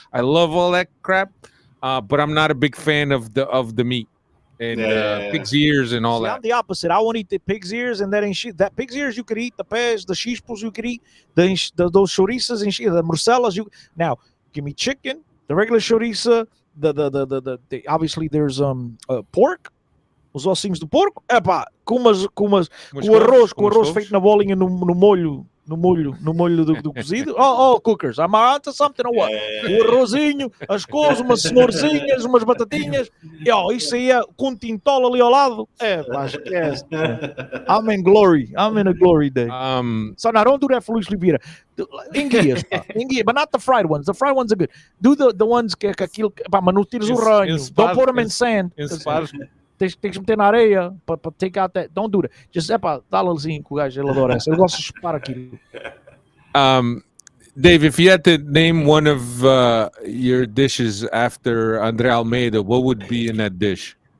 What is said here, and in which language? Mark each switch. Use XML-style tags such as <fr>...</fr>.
<en>I love all that crap, but I'm not a big fan of the meat and pig's ears and all See, that. I'm the opposite. I won't eat the pig's ears and that enchilada. That pig's ears you could eat. The pés, the chispos you could eat. Those chorizos and the morcellas. Now give me chicken, the regular chorizo. The obviously there's pork.</en> <pt>Os ossinhos do porco, com o arroz feito na bolinha no molho do cozido.</pt> <en>Oh, cookers, I'm onto something or what?</en> <pt>O arrozinho, as coisas, umas cenourinhas, umas batatinhas, isso aí com um tintolo ali ao lado.</pt> <en>Esquece. I'm in glory. I'm in a glory day. So now don't do that for Luis Oliveira. Enguias, but not the fried ones. The fried ones are good. Do the ones</en> <pt>que aquilo, mas não tires o ranho.</pt> <en>Don't put them in sand.</en> <pt>Tem que meter na areia para</pt> <en>take out that. Don't do that. Just</en> <pt>dá-lhe assim que o gajo ele adora essa. Eu gosto de chupar aquilo.</pt> <en>Dave, if you had to name one of your dishes after André Almeida, what would be in that dish?</en>